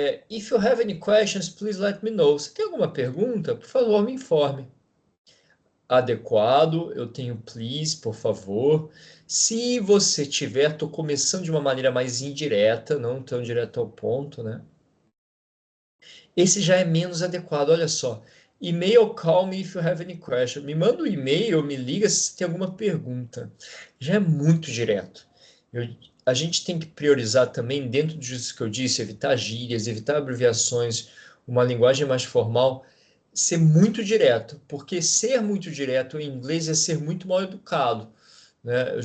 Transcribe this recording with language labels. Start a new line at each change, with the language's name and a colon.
English: If you have any questions, please let me know.
Portuguese: Se tem alguma pergunta, por favor, me informe. Adequado, eu tenho please, por favor. Se você tiver, estou começando de uma maneira mais indireta, não tão direto ao ponto, né? Esse já é menos adequado, olha só.
English: E-mail, call me if you have any question.
Portuguese: Me manda um e-mail, me liga se tem alguma pergunta. Já é muito direto. A gente tem que priorizar também, dentro disso que eu disse, evitar gírias, evitar abreviações, uma linguagem mais formal, ser muito direto, porque ser muito direto em inglês é ser muito mal educado, né?